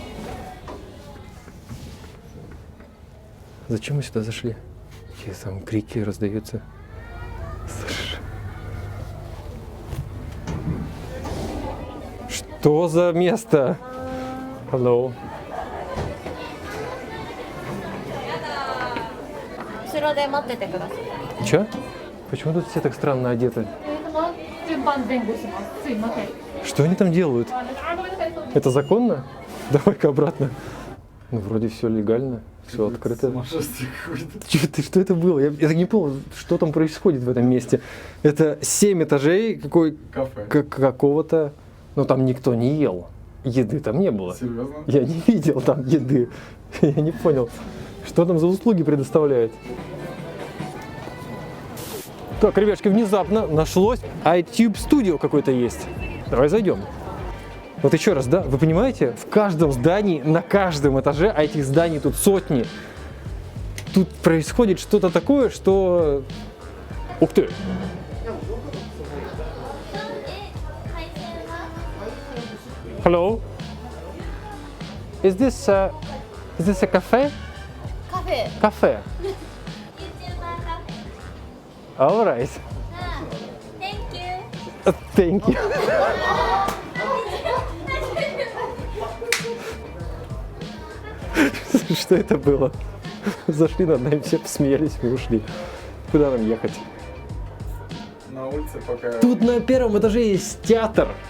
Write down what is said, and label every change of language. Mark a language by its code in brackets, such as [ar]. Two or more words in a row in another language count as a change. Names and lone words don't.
[ru] Зачем мы сюда зашли? Какие там крики раздаются. Слышь. Что за место? Hello. [ja] 後ろで待っててください。 [ru] Чё? Почему тут все так странно одеты? [ja] 順番前後します。すいません。 [ru] Что они там делают? [ja] ごめんなさい。 [ru] Это законно? Давай-ка обратно. Ну, вроде все легально, все открыто. Что это было? Я так не понял, что там происходит в этом месте. Это 7 этажей какого-то... Ну, там никто не ел. Еды там не было. Серьезно? Я не видел там еды. Я не понял, что там за услуги предоставляют. Так, ребятки, внезапно нашлось iTube Studio какой-то есть. Давай зайдем. Вот еще раз, да, вы понимаете, в каждом здании, на каждом этаже, а этих зданий тут сотни, тут происходит что-то такое, что... Ух ты! [en] Hello? Is this a cafe? カフェ。 Cafe. All right. Thank you. Thank you. [ru] Что это было? Зашли над нами, все посмеялись, мы ушли. Куда нам ехать? На улице пока... Тут на первом этаже есть театр.